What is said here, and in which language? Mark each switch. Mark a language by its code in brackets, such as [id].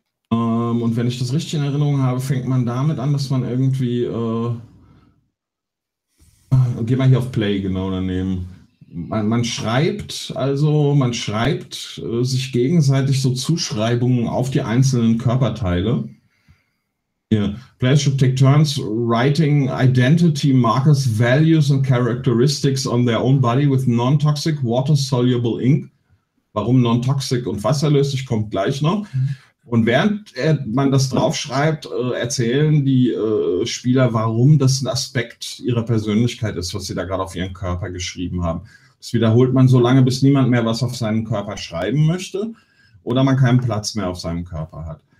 [de] Und wenn ich das richtig in Erinnerung habe, fängt man damit an, dass man irgendwie... geh mal hier auf Play, genau, daneben. Man schreibt sich gegenseitig so Zuschreibungen auf die einzelnen Körperteile. Hier. [en] Players should take turns writing identity markers, values and characteristics on their own body with non-toxic water-soluble ink. [de] Warum non-toxic und wasserlöslich, ich komme gleich noch. Und während man das draufschreibt, erzählen die Spieler, warum das ein Aspekt ihrer Persönlichkeit ist, was sie da gerade auf ihren Körper geschrieben haben. Das wiederholt man so lange, bis niemand mehr was auf seinen Körper schreiben möchte oder man keinen Platz mehr auf seinem Körper hat.